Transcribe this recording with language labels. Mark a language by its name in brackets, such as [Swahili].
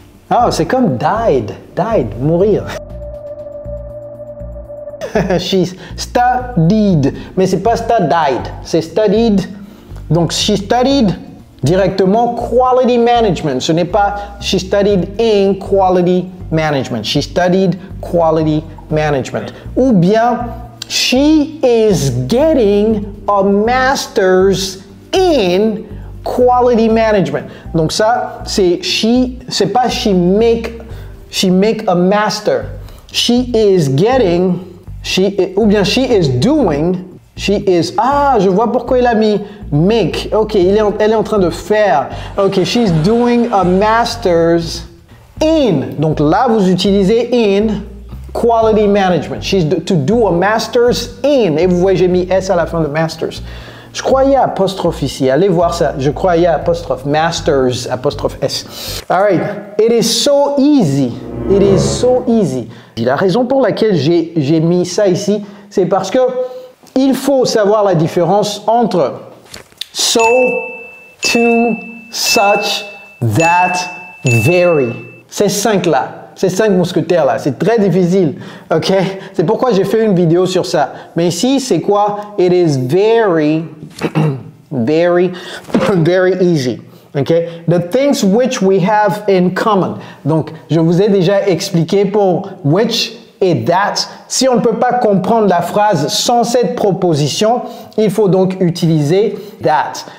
[French] Ah, c'est comme died, mourir. [English] She studied, [French] mais c'est pas studied, c'est studied. Donc [English] she studied [French] directement [English] quality management. [French] Ce n'est pas [English] she studied in quality management. She studied quality management. [French] Ou bien [English] she is getting a master's in quality management. [French] Donc ça, c'est pas [English] she make a master. She is getting, [French] ou bien [English] she is doing, [French] je vois pourquoi il a mis make. Ok, elle est en train de faire. [English] Ok, she's doing a master's in. [French] Donc là, vous utilisez [English] in quality management. She's to do a master's in. [French] Et vous voyez, j'ai mis S à la fin de master's. Je croyais apostrophe ici. Allez voir ça. Je croyais apostrophe. Masters, apostrophe S. [English] All right. It is so easy. It is so easy. [French] La raison pour laquelle j'ai mis ça ici, c'est parce que il faut savoir la différence entre so, to such, that, very. Ces 5 là. Ces 5 mousquetaires là, c'est très difficile, ok? C'est pourquoi j'ai fait une vidéo sur ça. Mais ici, c'est quoi? [English] It is very, very, very easy, ok? The things which we have in common. [French] Donc, je vous ai déjà expliqué pour which et that. Si on ne peut pas comprendre la phrase sans cette proposition, il faut donc utiliser that.